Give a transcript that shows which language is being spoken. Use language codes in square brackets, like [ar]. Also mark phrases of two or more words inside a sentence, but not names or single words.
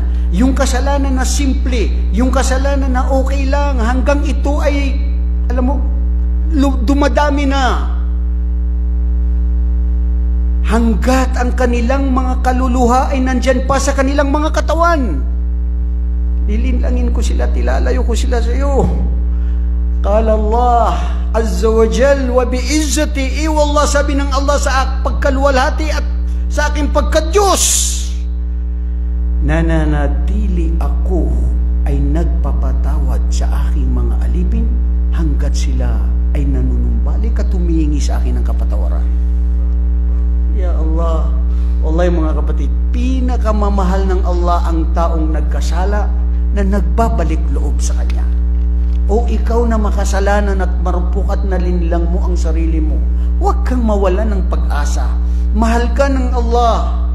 [tl] Yung kasalanan na simple, yung kasalanan na okay lang, hanggang ito ay, alam mo, dumadami na. Hanggat ang kanilang mga kaluluha ay nandyan pa sa kanilang mga katawan. Lilinlangin ko sila, tilalayo ko sila sa iyo. [ar] قال الله عز وجل وبعزتي والله, [tl] sabi ng Allah sa pagkaluwalhati at sa aking pagka-Diyos, nananatili ako ay nagpapatawad sa aking mga alipin hanggat sila ay nanunumbalik at humihingi sa akin ng kapatawaran. [ar] يا الله والله [tl] mga kapatid, pinakamamahal ng Allah ang taong nagkasala na nagbabalik loob sa Kanya. O ikaw na makasalanan at marupok at nalinlang mo ang sarili mo, huwag kang mawalan ng pag-asa. Mahal ka ng Allah.